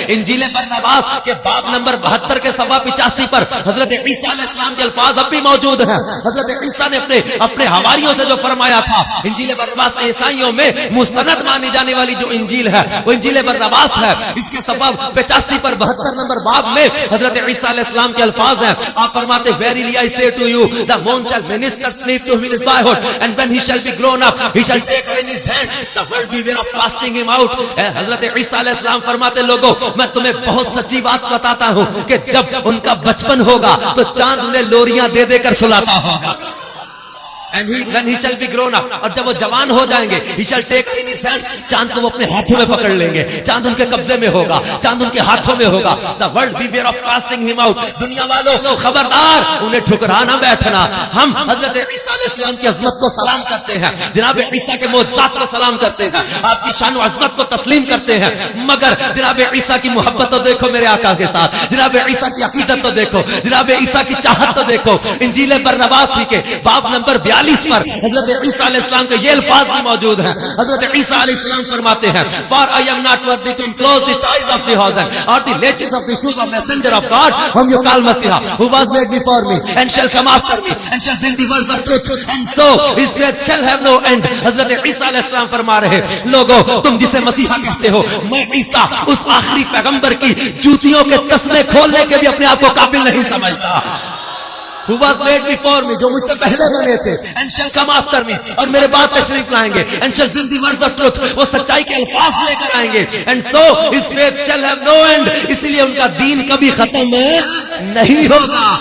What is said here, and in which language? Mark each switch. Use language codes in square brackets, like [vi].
[ur] انجیل برناباس کے باب نمبر 72 کے سوا 85 پر حضرت عیسیٰ علیہ السلام کے الفاظ اب بھی موجود ہیں. حضرت عیسیٰ نے اپنے حواریوں سے جو فرمایا تھا, انجیل برناباس عیسائیوں میں مستند مانی جانے والی جو انجیل ہے وہ انجیل برناباس ہے. اس کے سبب 85 پر 72 نمبر باب میں حضرت عیسیٰ علیہ السلام کے الفاظ ہیں. آپ فرماتے [en] verily I say to you the moon shall minister sleep to him in his boyhood and when he shall be grown up he shall take her in his hand the world beware of casting him out. [ur] حضرت عیسیٰ علیہ السلام فرماتے لوگوں میں تمہیں بہت سچی بات بتاتا ہوں کہ جب ان کا بچپن ہوگا تو چاند انہیں لوریاں دے دے کر سلاتا ہوگا. [en] And when he shall be grown up, [ur] اور جب وہ جوان ہو جائیں گے [en] he shall take her in his hand, [ur] چاند کو وہ اپنے ہاتھوں میں پکڑ لیں گے, چاند ان کے قبضے میں ہوگا, چاند ان کے ہاتھوں میں ہوگا. [en] The world beware of casting him out. [ur] دنیا والوں خبردار انہیں ٹھکرانا بیٹھنا. ہم حضرت عیسیٰ علیہ السلام کی عظمت کو سلام کرتے ہیں, جناب عیسیٰ کے معجزات کو سلام کرتے ہیں, آپ کی شان و عظمت کو تسلیم کرتے ہیں, مگر جناب عیسیٰ کی محبت تو دیکھو میرے آقا کے ساتھ, جناب عیسیٰ کی عقیدت تو دیکھو, جناب عیسیٰ کی چاہت تو دیکھو. انجیل برناباس کے باب نمبر 42 پر حضرت عیسیٰ علیہ السلام کے یہ الفاظ بھی موجود ہیں. حضرت عیسیٰ علیہ السلام فرماتے ہیں [en] for I am not worthy to enclose the ties of the hosen or the latches of the shoes of messenger of God whom you call Messiah who was made before me and shall come after me and shall bring the words of truth and so his grace shall have no end. [ur] حضرت عیسیٰ علیہ السلام فرما رہے لوگوں تم جسے مسیحا کہتے ہو, میں عیسیٰ اس آخری پیغمبر کی جوتیوں کے تسمے کھولنے کے بھی اپنے آپ کو قابل نہیں سمجھتا. [en] who was made before me, [ur] جو مجھ سے پہلے بنے تھے, [en] and shall come after me, [ur] اور میرے بعد تشریف لائیں گے, [en] and shall bring the words of truth, [ur] وہ سچائی کے الفاظ لے کر آئیں گے, [en] and so his faith shall have no end, [ur] اس لیے ان کا دین کبھی ختم نہیں ہوگا.